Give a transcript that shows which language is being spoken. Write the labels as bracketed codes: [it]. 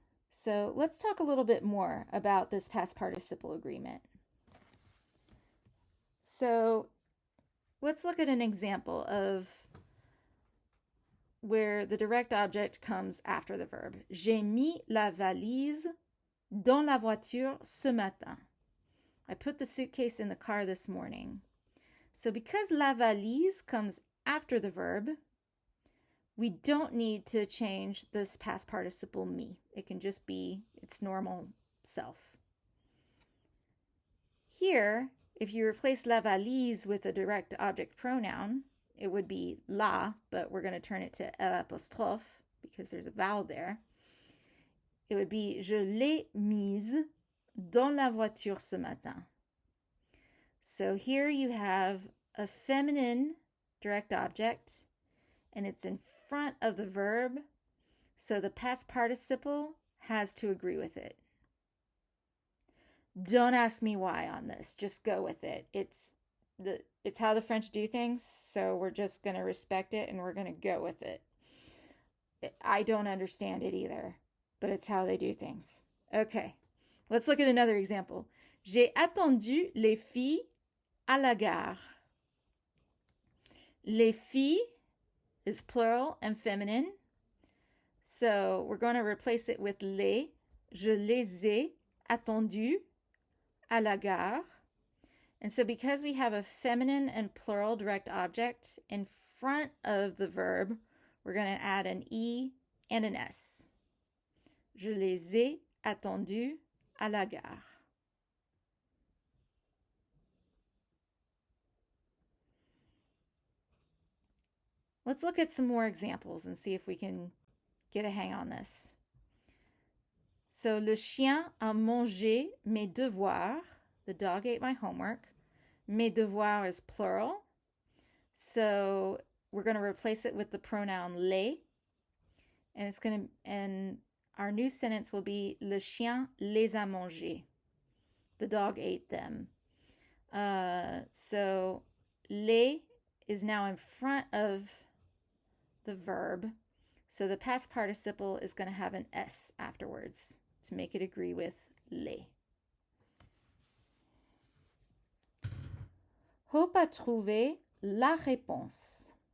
[en] So let's talk a little bit more about this past participle agreement. So let's look at an example of where the direct object comes after the verb. [fr] J'ai mis la valise dans la voiture ce matin. [en] I put the suitcase in the car this morning. So because la valise comes after the verb, we don't need to change this past participle mis. It can just be its normal self. Here, if you replace la valise with a direct object pronoun, it would be la, but we're going to turn it to L apostrophe because there's a vowel there. It would be [fr] je l'ai mise dans la voiture ce matin. [en] So here you have a feminine direct object, and it's in front of the verb, so the past participle has to agree with it. Don't ask me why on this. Just go with it. It's how the French do things, so we're just going to respect it and we're going to go with it. I don't understand it either, but it's how they do things. Okay, let's look at another example. [fr] J'ai attendu les filles à la gare. [en] Les filles is plural and feminine, so we're going to replace it with les. [fr] Je les ai attendues à la gare. [en] And so because we have a feminine and plural direct object in front of the verb, we're going to add an E and an S. [fr] Je les ai attendues à la gare. [en] Let's look at some more examples and see if we can get a hang on this. [fr] So, le chien a mangé mes devoirs. [en] The dog ate my homework. [fr] Mes devoirs [en] is plural. So, we're going to replace it with the pronoun les. And our new sentence will be [fr] le chien les a mangés. [en] The dog ate them. So, les is now in front of the verb. So the past participle is going to have an S afterwards. to make it agree with les. [fr] Hope a trouvé la réponse.